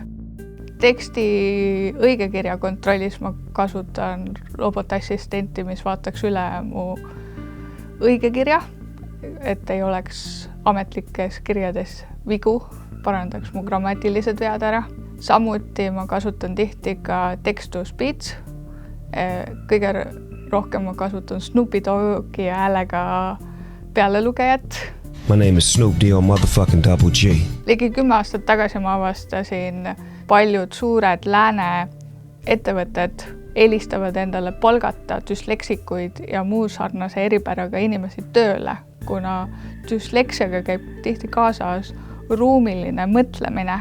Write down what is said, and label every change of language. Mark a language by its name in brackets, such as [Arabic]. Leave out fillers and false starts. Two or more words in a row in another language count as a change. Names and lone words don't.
[Estonian] Teksti õigekirja kontrollis ma kasutan robotassistenti, mis vaataks üle mu õigekirja, et ei oleks ametlikes kirjades vigu, parandaks mu grammatilised vead ära. Samuti ma kasutan tihti ka [English] text-to-speech. [Estonian] Kõige rohkem ma kasutan Snoopy Doggi häälega pealelugejat. [English] My name is Snoop D-O motherfucking Double G. [Estonian] Ligi 10 aastat tagasi ma avastasin paljud suured lääne ettevõtted eelistavad endale palgata düsleksikuid ja muu sarnase eripäraga inimesi tööle, kuna düsleksiaga käib tihti kaasas ruumiline mõtlemine.